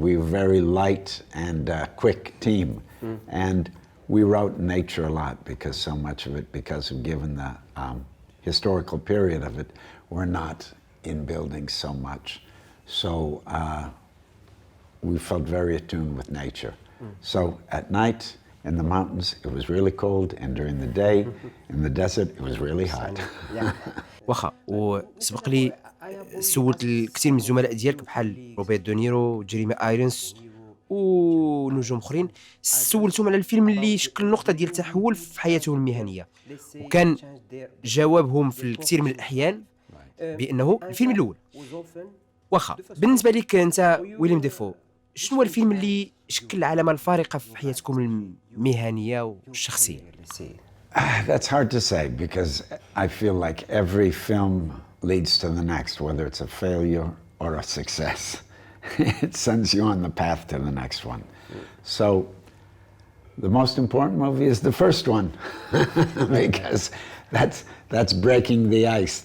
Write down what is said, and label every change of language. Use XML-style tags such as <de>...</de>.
<en>We were very light and quick team, and we were out in nature a lot because so much of it, because of given the historical period of it, we're not in buildings so much. So we felt very attuned with nature. So at night in the mountains it was really cold, and during the day in the desert it was really hot.</en> <ar>واخا وسبق لي سولت الكثير من الزملاء ديالك بحال روبرت دونيرو، جيريمي ايرونس ونجوم اخرين، سولتهم على الفيلم اللي شكل نقطة ديال تحول في حياتهم المهنية، وكان جوابهم في الكثير من الأحيان بأنه الفيلم الأول. واخا بالنسبة لك أنت ويليام دافو، شنو هو الفيلم اللي شكل العلامة الفارقة في حياتكم المهنية والشخصية؟</ar> <en>That's hard to say because I feel like every film leads to the next, whether it's a failure or a success. It sends you on the path to the next one. So the most important movie is the first one because that's breaking the ice.</en>